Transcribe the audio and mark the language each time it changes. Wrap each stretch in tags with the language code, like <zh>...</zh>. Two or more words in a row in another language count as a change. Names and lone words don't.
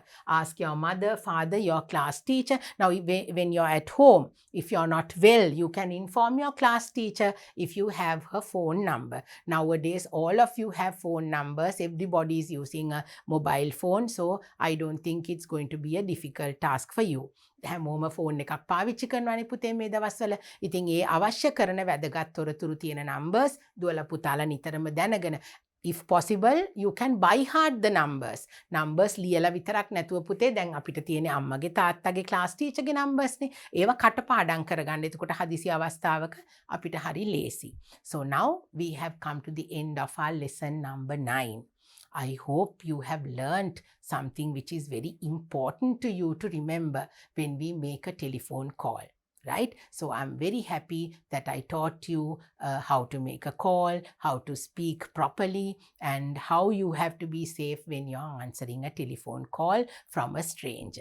<en>Ask your mother, father, your class teacher. Now, when you're at home, if you're not well, you can inform your class teacher if you have her phone number. Nowadays, all of you have phone numbers. Everybody is using a mobile phone, so I don't think it's going to be a difficult task for you.</en> <si>හැමෝම ෆෝන් එකක් පාවිච්චි කරනවානේ පුතේ මේ දවස්වල. ඉතින් ඒ අවශ්‍ය කරන වැදගත් තොරතුරු තියෙන numbers දුවලා පුතාලා නිතරම දැනගෙන,</si> <en>if possible you can by heart the numbers.</en> <si>Numbers ලියලා විතරක් නැතුව පුතේ දැන් අපිට තියෙන අම්මගේ තාත්තගේ</si> <en>class teacher</en> <si>ගේ numbers නේ. ඒවා කටපාඩම් කරගන්න. එතකොට හදිසි අවස්ථාවක අපිට හරි ලේසි.</si> <en>So now we have come to the end of our lesson number 9. I hope you have learned something which is very important to you to remember when we make a telephone call, right? So I'm very happy that I taught you how to make a call, how to speak properly, and how you have to be safe when you're answering a telephone call from a stranger.</en>